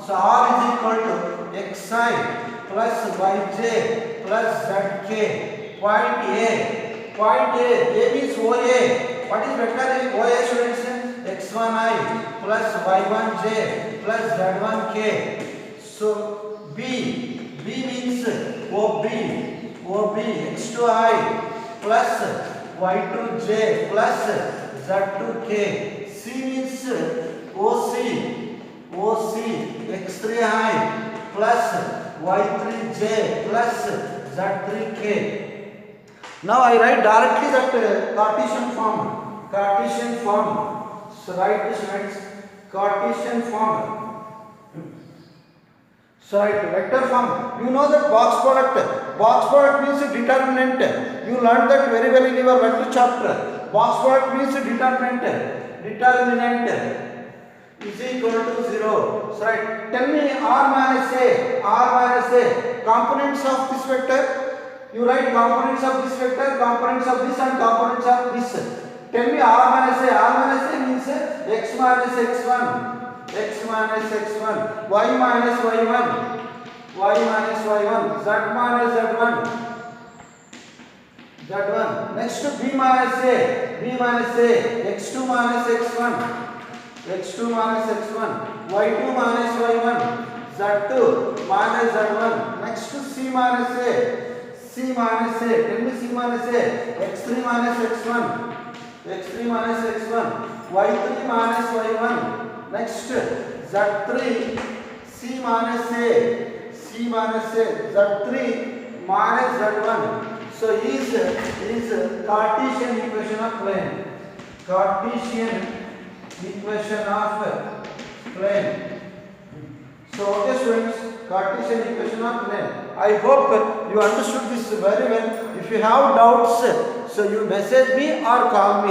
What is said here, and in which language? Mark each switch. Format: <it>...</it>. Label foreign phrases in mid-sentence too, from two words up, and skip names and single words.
<en>So R is equal to xi plus yj plus zk. Point A means OA. What is vector OA, students? x1i plus y1j plus z1k. So B means OB x2i plus y2j plus z2k. C means OC x3i plus y3j plus z3k. Now I write directly that Cartesian form. So write this, friends. Cartesian form. So write vector form. You know that box product. Box product means a determinant. You learned that very well in your vector chapter. Box product means determinant. Determinant is equal to 0. So right. Tell me R minus A components of this vector. You write components of this vector, components of this and components of this. Tell me R minus A. R minus A means x minus x1, x minus x1, y minus y1, y minus y1, z minus z1, z1. Next to b minus a, x2 minus x1, x2 minus x1, y2 minus y1, z2 minus z1. Next to c minus a, c minus a. Tell me c minus a, x3 minus x1, x3 minus x1, y3 minus y1. Next z3, c minus a, c minus a, z3 minus z1. So is Cartesian equation of plane. Cartesian equation of plane. So okay students, Cartesian equation of plane. I hope you understood this very well. If you have doubts, so you message me or call me.</en>